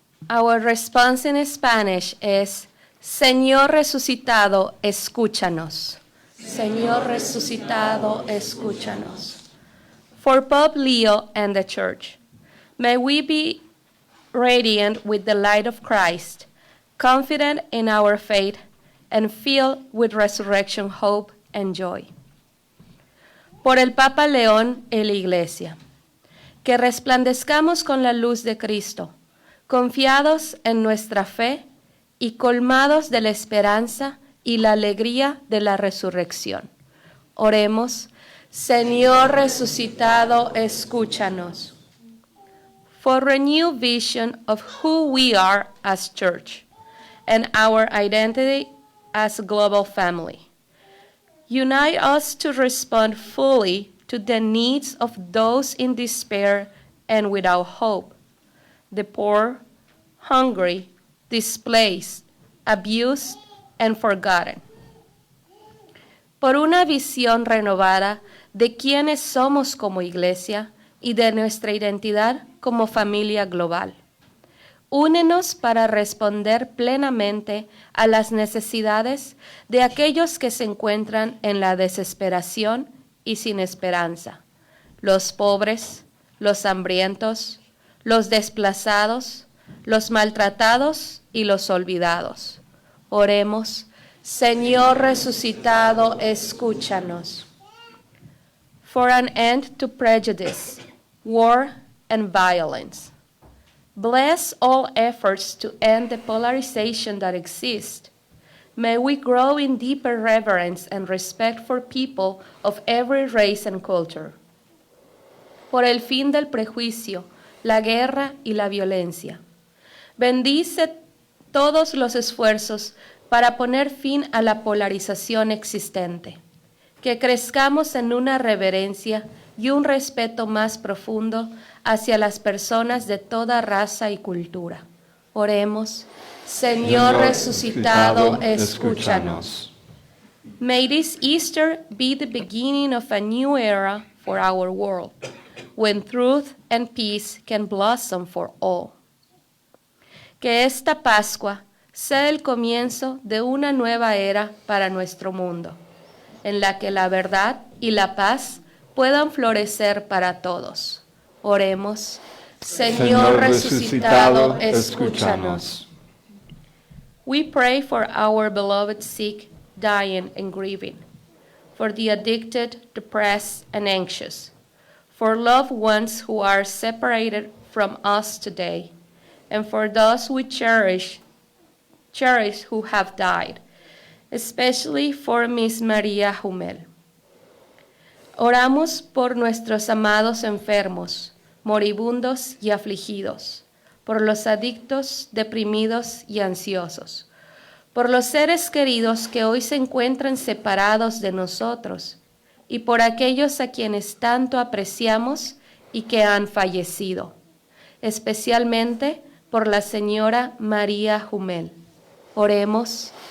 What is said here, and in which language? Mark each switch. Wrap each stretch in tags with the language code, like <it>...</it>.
<en>Our response in Spanish is,</en> <es>Señor resucitado, escúchanos. Señor resucitado, escúchanos.</es> <en>For Pope Leo and the Church, may we be radiant with the light of Christ, confident in our faith, and filled with resurrection hope and joy.</en> <es>Por el Papa León y la Iglesia, que resplandezcamos con la luz de Cristo, confiados en nuestra fe y colmados de la esperanza y la alegría de la resurrección. Oremos, Señor resucitado, escúchanos.</es> <en>For renewed vision of who we are as church and our identity as a global family. Unite us to respond fully to the needs of those in despair and without hope, the poor, hungry, displaced, abused, and forgotten.</en> <es>Por una visión renovada de quiénes somos como iglesia y de nuestra identidad como familia global. Únenos para responder plenamente a las necesidades de aquellos que se encuentran en la desesperación y sin esperanza, los pobres, los hambrientos, los desplazados, los maltratados y los olvidados. Oremos. Señor resucitado, escúchanos.</es> <en>For an end to prejudice, war, and violence. Bless all efforts to end the polarization that exists. May we grow in deeper reverence and respect for people of every race and culture.</en> <es>Por el fin del prejuicio, la guerra y la violencia. Bendice todos los esfuerzos para poner fin a la polarización existente. Que crezcamos en una reverencia y un respeto más profundo hacia las personas de toda raza y cultura. Oremos. Señor resucitado, escúchanos.</es> <en>May this Easter be the beginning of a new era for our world, when truth and peace can blossom for all.</en> <es>Que esta Pascua sea el comienzo de una nueva era para nuestro mundo, en la que la verdad y la paz puedan florecer para todos. Oremos. Señor resucitado, escúchanos.</es> <en>We pray for our beloved sick, dying, and grieving, for the addicted, depressed, and anxious, for loved ones who are separated from us today, and for those we cherish who have died, especially for Miss María Humel.</en> <es>Oramos por nuestros amados enfermos, moribundos y afligidos, por los adictos, deprimidos y ansiosos, por los seres queridos que hoy se encuentran separados de nosotros, y por aquellos a quienes tanto apreciamos y que han fallecido, especialmente por la señora María Humel. Oremos.</es>